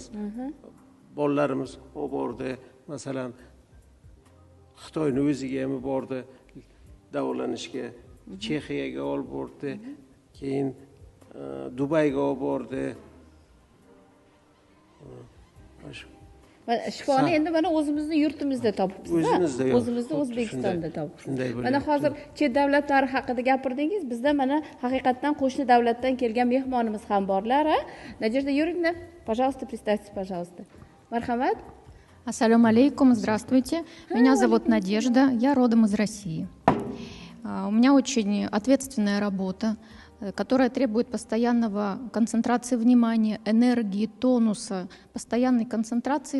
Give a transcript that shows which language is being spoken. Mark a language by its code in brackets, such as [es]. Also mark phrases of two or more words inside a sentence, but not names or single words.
[uz] Bolalarimiz bordi, masalan Xitoyning o'ziga ham bordi davolanishga, Chexiyaga olib bordi, keyin Dubayga olib bordi. Shifoni endi mana o'zimizni yurtimizda topibsiz. O'zimizni O'zbekistonda topibsiz. Mana hozir chet davlatlar haqida gapirdingiz. Bizda mana haqiqatdan qo'shni davlatdan kelgan mehmonimiz ham borlar, ha? [ru] Надежда Юрьевна, пожалуйста, представьтесь, пожалуйста. Мархамат. [ar] السلام عليكم, [ru] здравствуйте. Меня зовут Надежда, я родом из России. У меня очень ответственная работа, которая требует постоянного концентрации внимания, энергии, тонуса, постоянной концентрации.